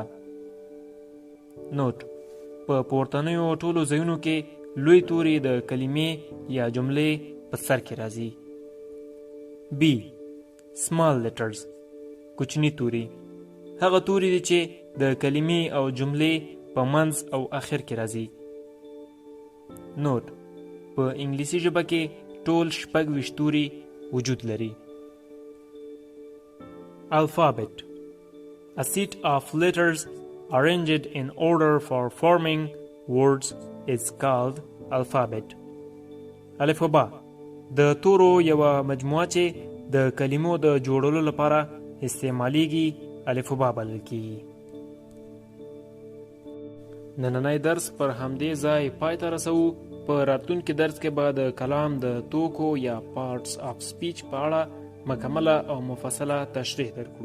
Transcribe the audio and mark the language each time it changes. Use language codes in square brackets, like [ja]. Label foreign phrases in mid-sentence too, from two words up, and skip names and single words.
[ps] نوٹ: په پورتنیو ټولو ځایونو کې لوی توري د کلمې یا جملې په سر کې راځي. [en] B. Small letters. [ps] کوچني توري هغه توري دي چې د کلمې او جملې په منځ او اخر کې راځي. نوٹ: په انګلیسي ژبه کې ټول 26 توري وجود لري. [en] Alphabet. A set of letters arranged in order for forming words is called alphabet. [ps] الفبا د تورو یوه مجموعه چې د کلمو د جوړولو لپاره استعمالیږي الفبا بلل کیږي. نننی درس پر همدې ځای پای ته رسوو. په راتلونکي درس کې به د کلام د توکو یا [en] parts of speech [ps] په اړه مکمله او مفصله تشریح درکړو.